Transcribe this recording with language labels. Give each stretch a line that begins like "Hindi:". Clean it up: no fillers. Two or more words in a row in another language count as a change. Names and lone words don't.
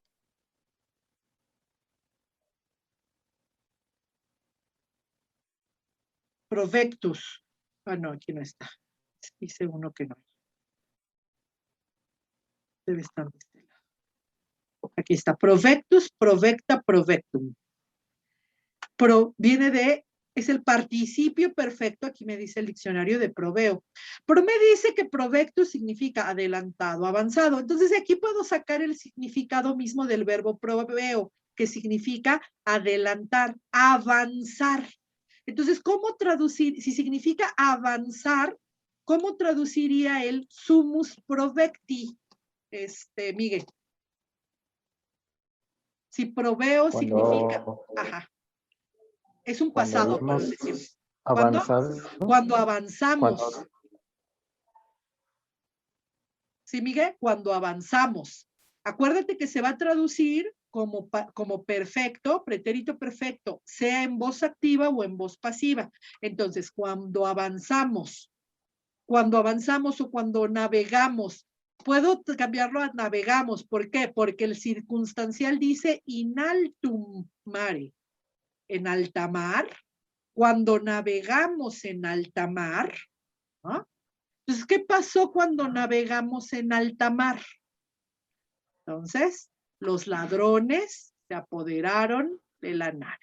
Spanish: Provectus. No, aquí no está. Hice uno que no. Debe estar de este lado. Aquí está.
Latin: Provectus, provecta, provectum.
Spanish: Viene de, es el participio perfecto, aquí me dice el diccionario de proveo. Pero me dice que provectus significa adelantado, avanzado. Entonces aquí puedo sacar el significado mismo del verbo proveo, que significa adelantar, avanzar. Entonces, ¿cómo traducir? Si significa avanzar, ¿cómo traduciría el
Latin: sumus provecti,
Spanish: Miguel? Si proveo significa, ajá, es un pasado, Cuando cuando decimos. avanzado. Cuando avanzamos. ¿Sí, Miguel? Cuando avanzamos. Acuérdate que se va a traducir como perfecto, pretérito perfecto, sea en voz activa o en voz pasiva. Entonces, cuando avanzamos o cuando navegamos, puedo cambiarlo a navegamos. ¿Por qué? Porque el circunstancial dice
Latin: in altum mare,
Spanish: en alta mar. Cuando navegamos en alta mar, ¿no? Entonces, ¿qué pasó cuando navegamos en alta mar? Entonces, los ladrones se apoderaron de la nave.